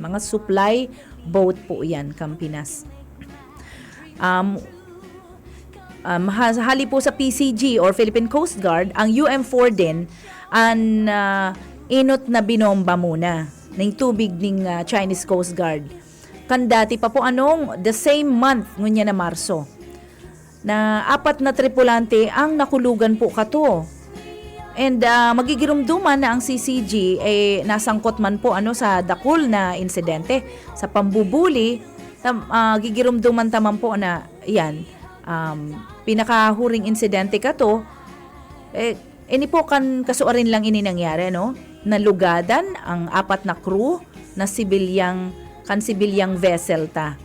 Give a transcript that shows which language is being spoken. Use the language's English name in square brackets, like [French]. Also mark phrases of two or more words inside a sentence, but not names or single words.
[Bikol] Mga supply boat po yan, kang Pinas. Hali po sa PCG or Philippine Coast Guard, ang UM4 din ang inot na binomba muna ng tubig ng Chinese Coast Guard. Kandati pa po [English] the same month [Bikol] ngunya na Marso na 4 na tripulante ang nakulugan po kato. And magigirumduman na ang CCG nasangkot man po sa dakul na insidente sa pambubuli. Gigirumduman taman po na yan pinakahuring insidente kato ini po kan kasuarin lang ini nangyari nalugadan ang 4 na crew na sibilyang vessel ta.